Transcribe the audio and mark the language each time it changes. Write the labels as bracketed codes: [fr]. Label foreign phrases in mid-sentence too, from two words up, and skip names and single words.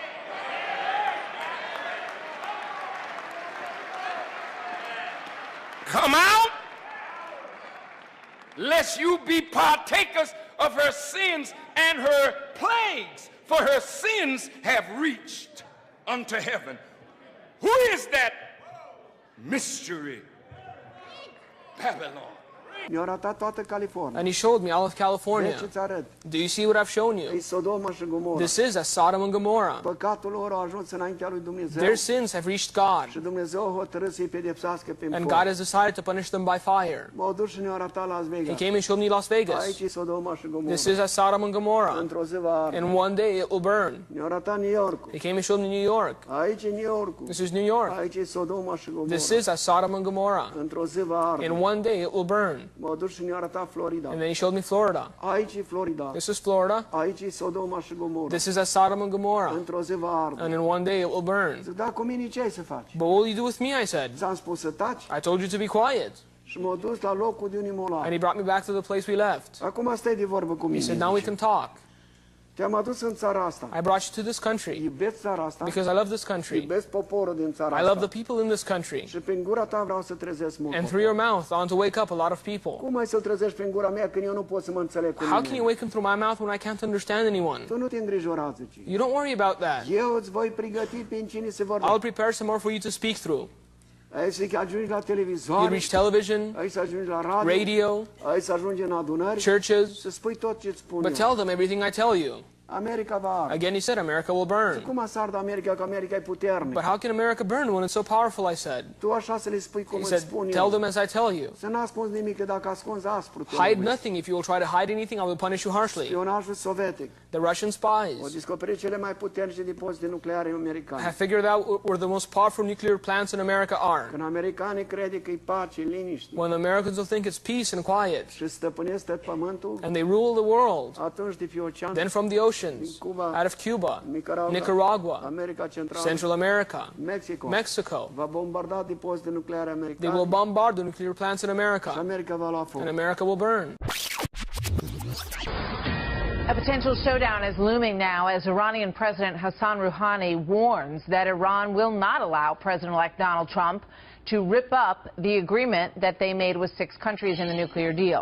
[en] Come out, lest you be partakers of her sins and her plagues, for her sins have reached unto heaven. Who is that mystery Babylon? [ro] Mi-a arătat toată California. [en] And he showed me all of California. [ro] Ce-ți arăt? [en] Do you see what I've shown you? [ro] E Sodoma și Gomorra. [en] This is as Sodom and Gomorrah. [ro] Păcatul lor a ajuns înaintea lui Dumnezeu. [en] Their sins have reached God, [ro] Și Dumnezeu a hotărât să-i pedepsească prin [en] and [ro] foc. [en] God has decided to punish them by fire. [ro] M-au dus și ne-au arătat Las [en] He [ro] Vegas. [en] came and showed me Las Vegas. [ro] Aici e Sodoma și Gomorra. [en] This is as Sodom and Gomorrah. [ro] Într-o zi va arde. [en] In one day it will burn. [ro] Ne-au arătat New York. [en] He came and showed me New York. [ro] Aici e New York. [en] This is New York. [ro] Aici e Sodoma și Gomorra. [en] This is as Sodom and Gomorrah. [ro] Într-o zi va arde. [en] In one day it will burn. [ro] M-au dus și ne-au arătat Florida. [en] And then he showed me Florida. [ro] Aici e Florida. [en] This is Florida. [ro] Aici e Sodoma și Gomorra. [en] This is as Sodom and Gomorrah. [ro] Într-o zi va arde. [en] And in one day it will burn. [ro] Zic, da, cu mine ce ai să faci? [en] But what will you do with me? I said. [ro] Ți-am spus să taci [en] I told you to be quiet. [ro] și m-au dus la locul de unde m-au luat. [en] And he brought me back to the place we left. [ro] Acum stai de vorbă cu [en] He [ro] mine. [en] said, now we [ro] zice. [en] can talk. [ro] Te-am adus în țara asta. [en] I brought you to this country [ro] Iubesc țara asta. [en] because I love this country. [ro] Iubesc poporul din țara [en] I [ro] asta. [en] love the people in this country. [ro] Și prin gura ta vreau să trezesc mult. [en] And through your mouth, I want to wake up a lot of people. [ro] Cum ai să-l trezești prin gura mea când eu nu pot să mă înțeleg cu [en] How can you [ro] nimeni? [en] wake him through my mouth when I can't understand anyone? [ro] Tu nu te îngrijora, zice. [en] You don't worry about that. [ro] Eu îți voi pregăti prin cine se [en] I'll [ro] vorbește. [en] prepare some more for you to speak through. [ro] Ai să ajungi la [en] You [ro] televizor, [en] reach television, [ro] ai să ajungi la radio, [en] radio, [ro] ai să ajungi în adunări, [en] churches, [ro] să spui tot ce-ți spun [en] but [ro] eu. [en] tell them everything I tell you. [ro] America va arde. [en] Again, he said, America will burn. [ro] Cum să ardă America, că America e puternică? [en] But how can America burn when it's so powerful, I said. [ro] Tu așa să le spui cum [en] He [ro] îți [en] said, [ro] spun [en] tell [ro] eu. [en] them as I tell you. [ro] Să n-ascunzi nimic, că dacă ascunzi aspru, te [en] Hide [ro] lovesc. [en] nothing. If you will try to hide anything, I will punish you harshly. [ro] Spionajul sovietic. [en] The Russian [ro] Au [en] spies [ro] descoperit cele mai puternice depozite nucleare [en] have [ro] americane. [en] figured out where the most powerful nuclear plants in America are. [ro] Când americanii crede că e pace, liniște [en] When the Americans will think it's peace and quiet, [ro] și stăpânesc tot pământul, [en] and they rule the world, [ro] atunci de pe ocean, [en] then from the oceans, out of Cuba, Nicaragua, [ro] America Centrală, [en] Central America, [ro] Mexico, [en] Mexico, [ro] va bombarda depozite nucleare [en] they [ro] americane [en] will bombard the nuclear plants in [ro] și [en] America, [ro] America va lua foc. [en] and America will burn. A potential showdown is looming now as Iranian President Hassan Rouhani warns that Iran will not allow President-elect Donald Trump to rip up the agreement that they made with 6 countries in the nuclear deal.